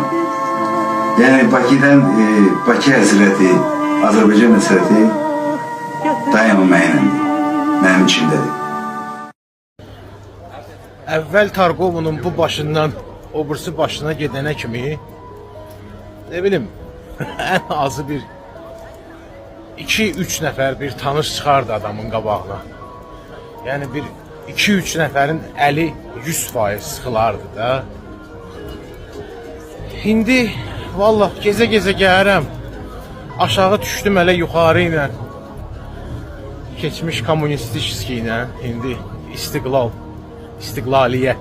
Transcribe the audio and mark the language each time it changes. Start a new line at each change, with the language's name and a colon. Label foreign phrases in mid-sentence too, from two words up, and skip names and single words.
Turkish: Yani Bakı'dan Bakı hasreti, Azerbaycan hasreti dayanmamayla benim içimdedir.
Azerbaijani: Əvvəl Targovunun bu başından o birisi başına gedənə kimi ne bilim en azı bir 2-3 nəfər bir tanış çıxardı adamın qabağına. Yəni bir 2-3 nəfərin əli 100% sıxılardı da. İndi vallahi geze gəlirəm. Aşağı düşdüm hələ yuxarı ilə. Keçmiş kommunistik ilə indi istiqlaliyyət.